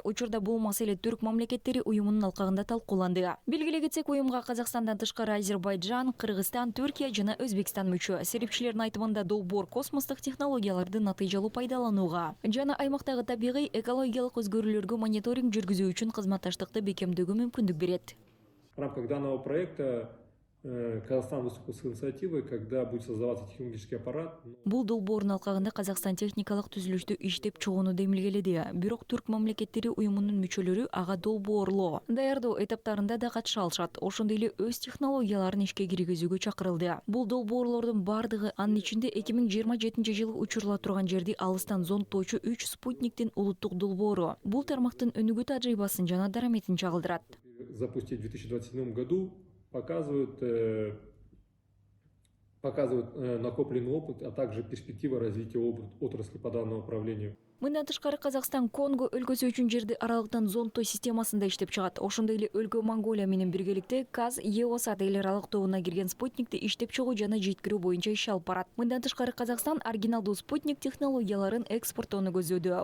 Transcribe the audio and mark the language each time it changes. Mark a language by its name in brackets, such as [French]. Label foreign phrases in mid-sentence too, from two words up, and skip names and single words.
[Kyrgyz] Учурда бул маселе түрк мамлекеттери уюмунун алкагында талкууланды. Белгилей кетсек, уюмга Казакстандан тышкары Азербайджан, Кыргызстан, Түркия жана Өзбекстан мүчө. Серепчилердин айтымында долбоор космостук технологияларды натыйжалуу пайдаланууга жана аймактагы табигый экологиялык өзгөрүүлөргө мониторинг жүргүзүү үчүн кызматташтыкты бекемдөөгө мүмкүндүк берет. [Russian] В рамках данного проекта Казахстан выступил с инициативой, когда будет создаваться технологический аппарат. [Kyrgyz] Бул долбоордун алкагында Казакстан техникалык түзүлүштү иштеп чыгууну демилгеледи. Бирок түрк мамлекеттери уюмунун мүчөлөрү ага долбоорлоо даярдоо этаптарында да катыша алышат. Ошондой эле өз технологияларын ишке киргизүүгө чакырылды. Бул долбоорлордун бардыгы анын ичинде 2027-жылы учурула турган жерди алыстан зондтоочу 3 спутниктин улуттук долбоору. Бул тармактын өнүгүү тажрыйбасын жана дараметин чагылдырат. [Russian] Запустить в 2027 году показывают накопленный опыт, а также перспективы развития отрасли по данному направлению. [Kyrgyz] Мындан тышкары Казакстан Конго өлкөсү үчүн жерди аралыктан зондтоо системасында иштеп чыгат. Ошондой эле өлкө Монголия менен биргеликте КАЗ Еосат эл аралык тобуна кирген спутникти иштеп чыгуу жана жеткирүү боюнча иш алып барат. Мындан тышкары Казакстан оригиналдуу спутник технологияларын экспорттоону көздөдү.